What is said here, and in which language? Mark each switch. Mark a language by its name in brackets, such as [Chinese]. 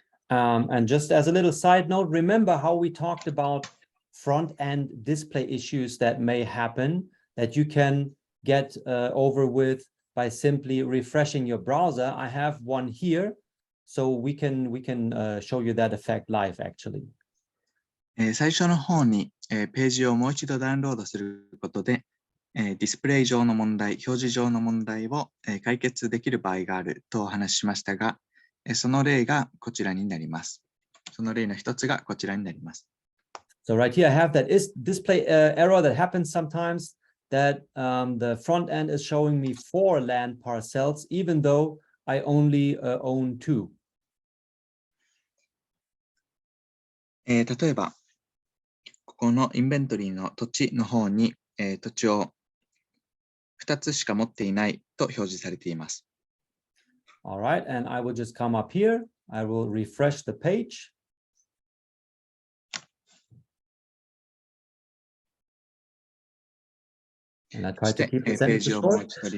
[English] And just as a little side note, remember how we talked about front-end display issues that may happen that you can get over with by simply refreshing your browser. I have one here, so we can show you that effect live actually. [Japanese] 最初の方に、ページをもう一度ダウンロードすることで、ディスプレイ上の問題、表示上の問題を、解決できる場合があるとお話ししましたが、その例がこちらになります。その例の一つがこちらになります。 [English] So right here I have that display error that happens sometimes that the front end is showing me 4 land parcels even though I only own 2. [Japanese] 例えば、ここのインベントリーの土地の方に、土地を2つしか持っていないと表示されています。 [English] All right, and I will just come up here. I will refresh the page. And I try to keep the sentence short.